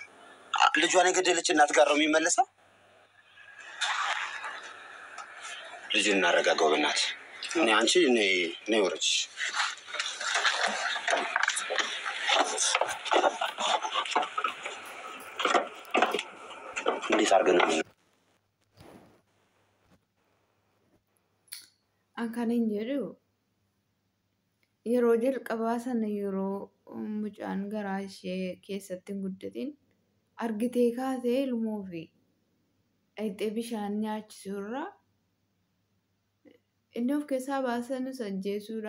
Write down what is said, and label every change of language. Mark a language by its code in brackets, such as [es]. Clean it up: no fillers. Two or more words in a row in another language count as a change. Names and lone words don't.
[am] ልጇን የገደለች እናት ጋር ነው የሚመለሰው? ልጁን እናረጋጋው በእናትሽ። እኔ አንቺ እኔ ወረች እንዴት አድርገን ነው [om] Akkanan jedhu yeroo jalqabaa sana yeroo mucaan garaa ishee keessatti hin guddatin argitee kaatee ilmoo fi dhaqxee bishaan nyaachisuurra inni of keessaa baasanus ajjeesuudha.